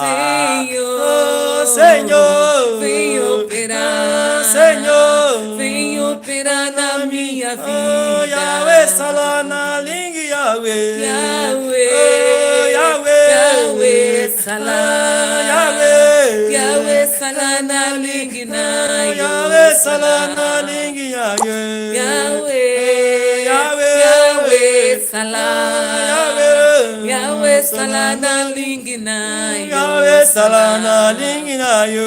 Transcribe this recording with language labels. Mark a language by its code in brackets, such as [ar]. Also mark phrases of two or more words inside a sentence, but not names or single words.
[pt] Senhor, oh, Senhor, vem operar, Senhor, vem operar na minha vida, oh, Yahweh Salah [ln] na língua, Yahweh, [pt] Yahweh, oh, Yahweh, Yahweh Salah, Yahweh, Yahweh Salah na linginayo, Yahweh Salah na língua, Yahweh, Yahweh, Yahweh, Yahweh Salah, Yahweh, Yahweh Salah na linginayo, Yahweh Salah na língua,